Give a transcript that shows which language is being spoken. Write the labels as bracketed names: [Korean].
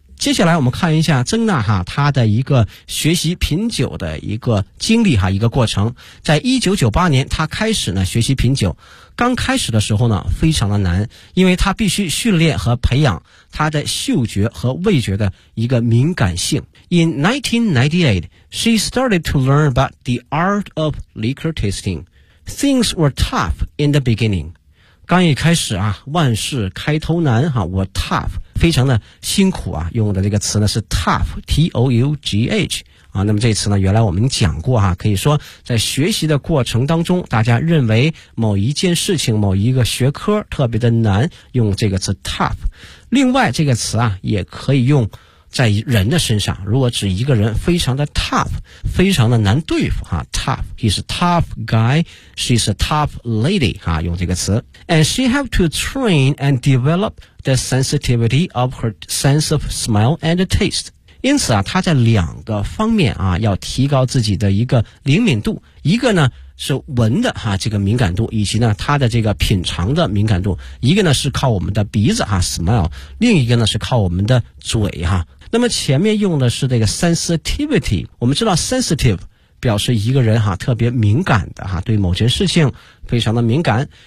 [Chinese] 接下来我们看一下曾娜哈她的一个学习品酒的一个经历哈，一个过程。在1998年她开始呢学习品酒，刚开始的时候呢非常的难，因为她必须训练和培养她的嗅觉和味觉的一个敏感性。 [English] In 1998 She started to learn about the art of liquor tasting. Things were tough in the beginning. [Chinese] 刚一开始啊，万事开头难哈，我 tough非常的辛苦啊，用的这个词呢是 tough, T-O-U-G-H, 啊，那么这词呢原来我们讲过啊，可以说在学习的过程当中，大家认为某一件事情某一个学科特别的难，用这个词 tough。另外这个词啊也可以用在人的身上，如果指一个人非常的 tough, 非常的难对付啊， tough, [English] he's a tough guy, she's a tough lady, [Chinese] 啊，用这个词。 [English] And she have to train and developThe sensitivity of her sense of smell and taste. [Chinese] 因此啊，她在两个方面啊，要提高自己的一个灵敏度。一个呢是闻的哈，这个敏感度，以及呢她的这个品尝的敏感度。一个呢是靠我们的鼻子哈 ，smell。另一个呢是靠我们的嘴哈。那么前面用的是这个 sensitivity， 我们知道 sensitive 表示一个人哈特别敏感的哈，对某件事情非常的敏感。